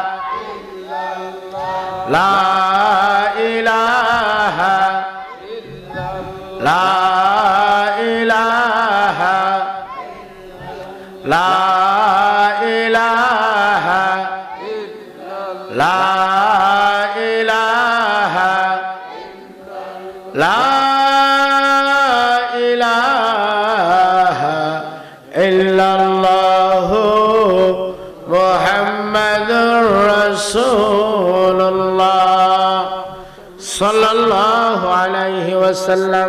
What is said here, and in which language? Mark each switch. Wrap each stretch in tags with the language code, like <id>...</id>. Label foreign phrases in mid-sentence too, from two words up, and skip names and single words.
<ar>لا إله لا إله لا إله لا إله لا إله إلا الله محمد رسول الله صلى الله عليه وسلم.</ar>